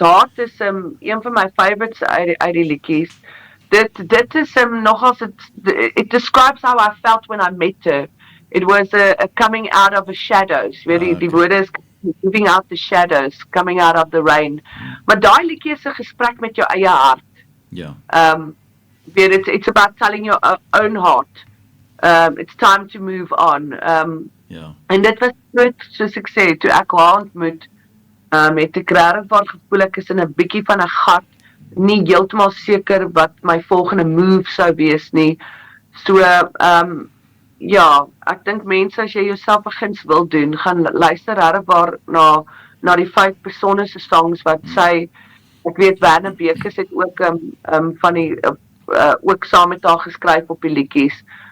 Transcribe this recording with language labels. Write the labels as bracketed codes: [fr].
[af] Haat is een van my favorites uit die liedjies. Dit is nogals, [en] it describes how I felt when I met her. It was a coming out of the shadows. [af] Die woorde is [en] moving out the shadows, coming out of the rain. [af] Maar daai liedjie is 'n gesprek met jou eie hart. Ja. [en] It's about telling your own heart. It's time to move on. [af] En dit was groot, soos ek sê, toe ek haar ontmoet, het ek regtig waar gevoel ek is in 'n bietjie van 'n gat, nie heeltemal seker wat my volgende move sou wees nie. So, ja, ek dink mense, as jy jouself 'n guns wil doen, gaan luister regtig waar na die 5 besonderse songs wat sy, ek weet Werner Bekes het ook van die ook saam met haar geskryf op die liedjies.